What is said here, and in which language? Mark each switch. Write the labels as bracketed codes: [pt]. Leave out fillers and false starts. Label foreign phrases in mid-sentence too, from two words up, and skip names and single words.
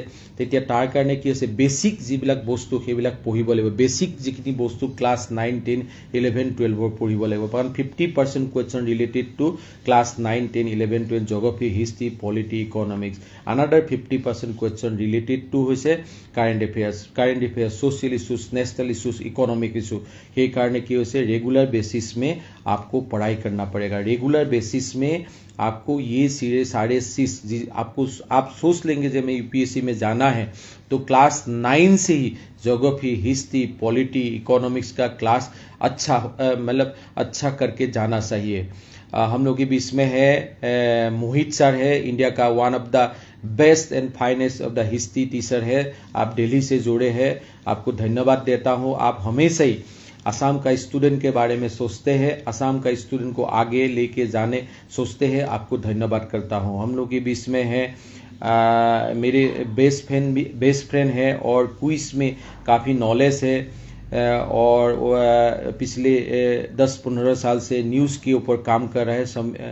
[as] তেতিয়া তাৰ কাৰণে কি হৈছে, বেছিক যিবিলাক বস্তু সেইবিলাক পঢ়িব লাগিব। বেছিক যিখিনি বস্তু ক্লাছ 9, 10, 11, 12 পঢ়িব লাগিব, কাৰণ 50% [en] question related to class 9, 10, 11, 12 geography, history, polity, economics. another 50% question related to হৈছে current affairs, social issues, national issues, economic issue. [as] সেইকাৰণে কি হৈছে, [en] regular basis [hi] में आपको पढ़ाई करना पड़ेगा। [en] regular basis [hi] में आपको ये सारे आपको आप सोच लेंगे जब मैं UPSC में जाना है तो क्लास 9 से ही [en] geography, history, polity, economics [hi] का क्लास अच्छा मतलब अच्छा करके जाना चाहिए। हम लोग के बीच में है मोहित सर है, इंडिया का [en] one of the best and finest of the history teacher [hi] है। आप दिल्ली से जुड़े हैं, आपको धन्यवाद देता हूँ। आप हमेशा ही असम का स्टूडेंट के बारे में सोचते हैं, असम का स्टूडेंट को आगे लेके जाने सोचते हैं, आपको धन्यवाद करता हूँ। हम लोग के बीच में है मेरे [en] best friend [hi] है और क्विज में काफ़ी नॉलेज है और पिछले 10-15 साल से न्यूज़ के ऊपर काम कर रहे हैं।